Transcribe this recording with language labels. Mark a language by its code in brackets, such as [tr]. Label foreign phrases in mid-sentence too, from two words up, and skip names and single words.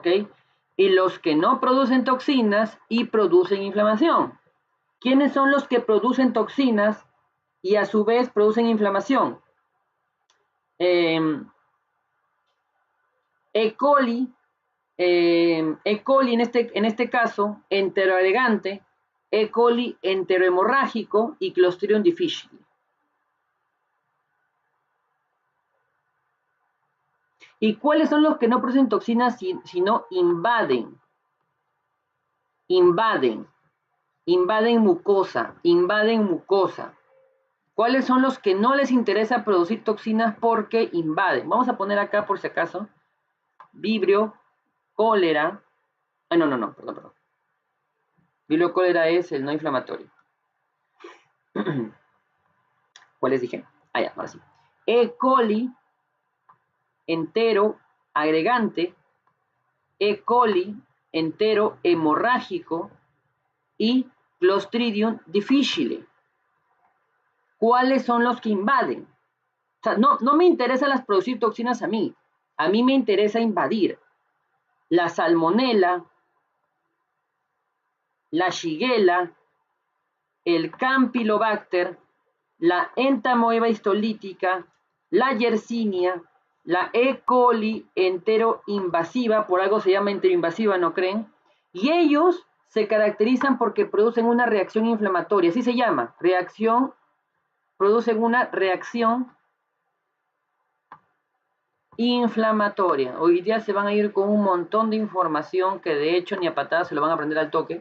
[es] Y los que no producen toxinas y producen inflamación. ¿Quiénes son los que producen toxinas y a su vez producen inflamación? E. coli, en este caso, enteroagregante, E. coli enterohemorrágico y Clostridium difficile. ¿Y cuáles son los que no producen toxinas sino invaden? Invaden mucosa. ¿Cuáles son los que no les interesa producir toxinas porque invaden? Vamos a poner acá por si acaso, vibrio, cólera, perdón. Vibrio, cólera es el no inflamatorio. ¿Cuáles dije? Ah, ya, ahora sí. E. coli, entero, agregante, E. coli, entero, hemorrágico y Clostridium difficile. ¿Cuáles son los que invaden? O sea, no me interesan las producir toxinas a mí me interesa invadir. La salmonela, la shigella, el campylobacter, la entamoeba histolítica, la yersinia, la E. coli enteroinvasiva, por algo se llama enteroinvasiva, ¿no creen? Y ellos se caracterizan porque producen una reacción inflamatoria, así se llama, producen una reacción inflamatoria. Hoy día se van a ir con un montón de información que de hecho ni a patadas se lo van a aprender al toque.